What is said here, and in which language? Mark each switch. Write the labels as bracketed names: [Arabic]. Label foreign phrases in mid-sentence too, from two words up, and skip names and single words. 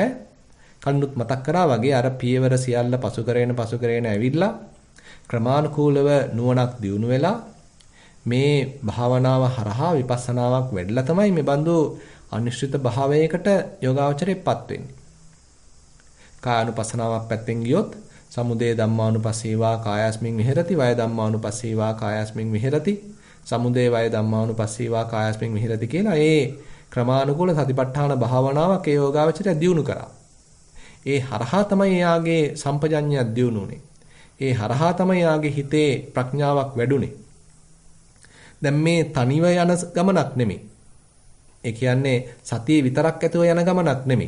[Sinhala] කලිනුත් මතක් කරා වගේ අර පියවර සියල්ල පසු කරගෙන ඇවිල්ලා ක්‍රමානුකූලව නුවණක් දියුණු වෙලා මේ භාවනාව හරහා විපස්සනාවක් වැඩිලා තමයි මේ බඳු අනිශ්චිත භාවයකට යෝගාවචරයේපත් වෙන්නේ. කායानुපස්සනාවක් පැත්තෙන් ගියොත් [Pali] සමුදය ධම්මානුපස්සීවා කායස්මින් විහෙරති වය ධම්මානුපස්සීවා කායස්මින් විහෙරති සමුදය වය ධම්මානුපස්සීවා කායස්මින් විහෙරති [Sinhala] කියලා ඒ ක්‍රමානුකූල සතිපට්ඨාන භාවනාවක් ඒ යෝගාවචරය දියුණු කරා. ඒ හරහා තමයි එයාගේ සම්පජඤ්ඤය දියුණු උනේ. ඒ හරහා තමයි එයාගේ හිතේ ප්‍රඥාවක් වැඩුණේ. දැන් මේ තනිව යන ගමනක් නෙමෙයි. ඒ කියන්නේ සතියේ විතරක් ඇතුව යන ගමනක් නෙමෙයි.